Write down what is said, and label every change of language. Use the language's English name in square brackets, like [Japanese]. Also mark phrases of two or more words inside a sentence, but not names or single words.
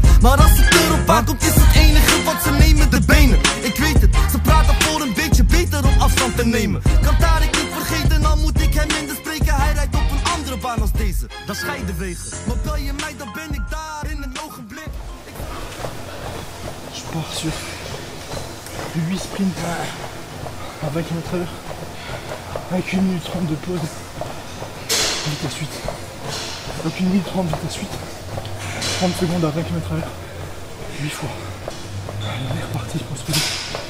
[Dutch] Maar als het erop aankomt is het enige wat ze nemen de benen. Ik weet het, ze praten voor een beetje beter om afstand te nemen. Kan daar ik niet vergeten, al moet ik hem minder spreken. Hij rijdt op een andere baan als deze, dan scheiden wegen. Maar bel je mij, dan ben ik daar in een ogenblik. [French] Je pars sur 8 sprints à 20 km/h avec 1 minute 30 de pause, vitesse 8. Donc 1 minute 30 vitesse 8, 30 secondes à 20 km/h, 8 fois. Allez, on est reparti pour ce vidéo.